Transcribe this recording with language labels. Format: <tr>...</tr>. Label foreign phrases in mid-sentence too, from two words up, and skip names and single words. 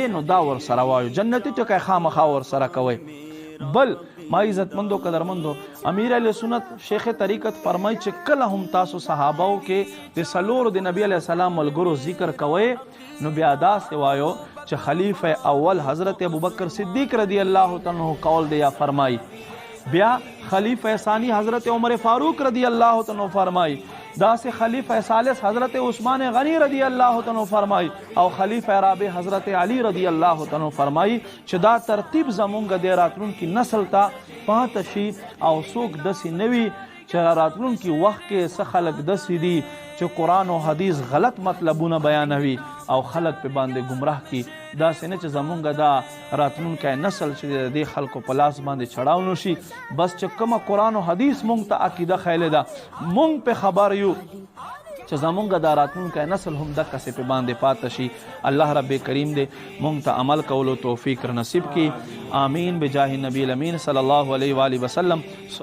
<ps>نو دا ور سره وایو جنتی ټکی خامخا ور سره کوي. بل ما عزت مندو قدرمندو امیر علیہ سنت شیخ طریقت فرمای چې کله هم تاسو صحاباو کې د سلور د نبی</ps> <ar>علیہ السلام</ar> <ps>ملګرو ذکر کوي نو بیا داسې وایو چې خلیفہ اول حضرت ابوبکر صدیق</ps> <ar>رضی الله تعالی عنہ</ar> <ps>قول دی یا فرمای، بیا خلیفہ ثانی حضرت عمر فاروق</ps> <ar>رضی الله تعالی عنہ</ar> <ps>فرمای، دا سے خلیفہ ثالث حضرت عثمان غنی</ps> <ar>رضی اللہ تعالی</ar> <ps>فرمائی او خلیفہ رابع حضرت علی</ps> <ar>رضی اللہ تعالی</ar> <ps>فرمائی چې دا ترتیب زمونږ د راتلونکي نسل ته پاتې شي او څوک داسې نه وي چې راتلونکي وخت کې څه خلک داسې دي چې قرآن او حدیث غلط مطلبونه بیانوي او خلک په باندې گمراه کی. داسې نه چې زمونږ دا راتلونکی نسل چې د خلکو په لاس باندې چړاو نشي. بس چې کومه قرآن او حدیث مونږ ته عقیده خیلې ده مونږ په خبر یو چې زمونږ دا راتلونکی نسل هم دقسې په باندې پاتې شي. الله رب کریم دې مونږ ته عمل کولو توفیق نصیب کی.</ps> <ar>آمین بجاه نبی الامین صلی الله علیه و آله وسلم.</ar>